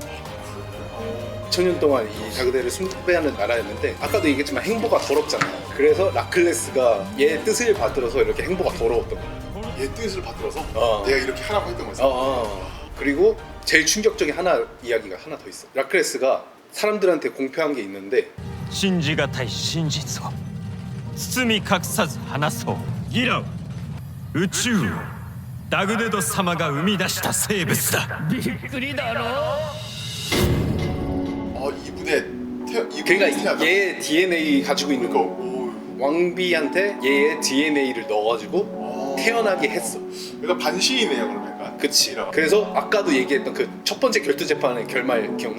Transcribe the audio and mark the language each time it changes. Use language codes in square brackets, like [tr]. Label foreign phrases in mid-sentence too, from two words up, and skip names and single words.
[ko] 천년 동안 이 다그데드를 숭배하는 나라였는데 아까도 얘기했지만 행보가 더럽잖아. 그래서 라클레스가 얘 뜻을 받들어서 이렇게 행보가 더러웠던 거야. 얘 뜻을 받들어서 어. 내가 이렇게 하라고 했던 거였어. 그리고 제일 충격적인 이야기가 하나 더 있어. 라클레스가 사람들한테 공표한 게 있는데 [ja] 信じがたい真実を包み隠さず話そうギラ宇宙をダグデド様が生み出した生物だびっくりだろ [ko] 이분의 그러니까 얘의 DNA 가지고 있는 거 왕비한테 얘의 DNA를 넣어가지고 태어나게 했어. 그러니까 반신이네요 그러면 약간. 그치. 그래서 아까도 얘기했던 그 첫 번째 결투 재판의 결말 기억나?